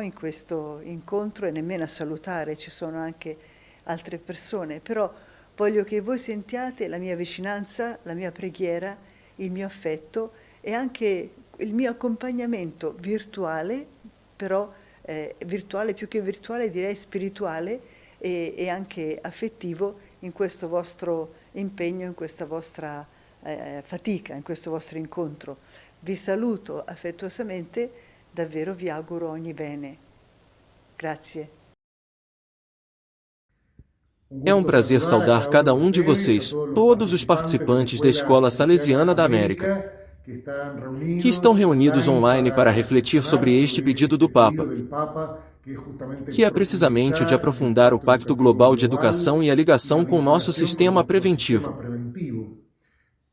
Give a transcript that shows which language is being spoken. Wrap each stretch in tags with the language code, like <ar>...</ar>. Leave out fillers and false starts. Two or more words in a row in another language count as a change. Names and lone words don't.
<it>in questo incontro, e nemmeno a salutare, ci sono anche altre persone, però voglio che voi sentiate la mia vicinanza, la mia preghiera, il mio affetto e anche il mio accompagnamento virtuale, però virtuale più che virtuale direi spirituale e anche affettivo in questo vostro impegno, in questa vostra fatica, in questo vostro incontro. Vi saluto affettuosamente, davvero vi auguro ogni bene. Grazie.</it> <pt>É um prazer saudar cada um de vocês, todos os participantes da Escola Salesiana da América, que estão reunidos online para refletir sobre este pedido do Papa, que é precisamente o de aprofundar o Pacto Global de Educação e a ligação com nosso sistema preventivo.</pt>